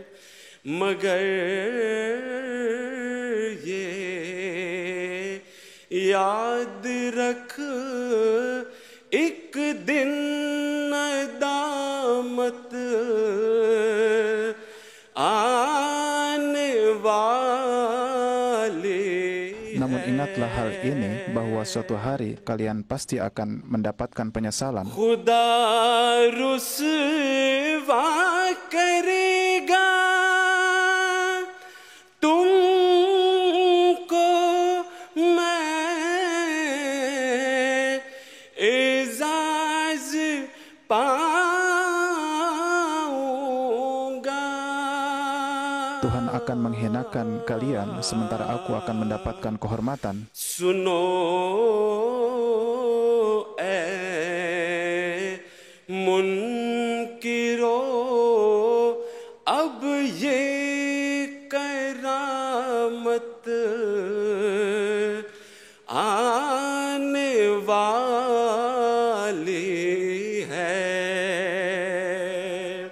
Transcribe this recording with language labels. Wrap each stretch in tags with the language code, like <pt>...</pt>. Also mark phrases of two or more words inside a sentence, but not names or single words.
<ur>مگر یہ یاد رکھ ایک دن ندامت آنے والی.</ur> <id>Namun ingatlah hal ini, bahwa suatu hari kalian pasti akan mendapatkan penyesalan.</id> <ur>خدا رسوا کرے گا تم کو میں اعزاز پاؤں گا.</ur> <id>Tuhan akan menghinakan kalian, sementara aku akan mendapatkan kehormatan.</id> <ur>سنو اے منکرو اب یہ کرامت آنے والی ہے.</ur>